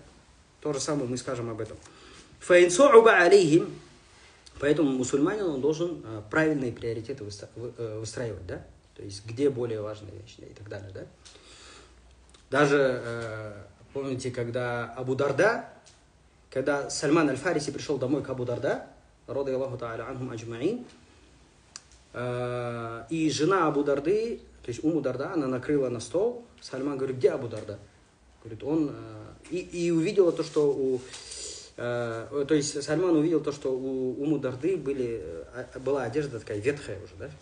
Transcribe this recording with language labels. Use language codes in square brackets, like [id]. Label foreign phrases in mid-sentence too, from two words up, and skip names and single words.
[ru] То же самое мы скажем об этом. Поэтому мусульманин, он должен правильные приоритеты выстраивать, да? То есть где более важные вещи и так далее, да? Даже помните, когда Сальман аль-Фариси пришел домой к Абу Дарда, [ar] رضي الله تعالى عنهم أجمعين, [ru] и жена Абу Дарды, то есть Умму Дарда, она накрыла на стол. Сальман говорит: где Абу Дарда? Говорит, он и увидела то, что то есть Сальман увидел то, что у Умму Дарды была одежда такая ветхая уже, да?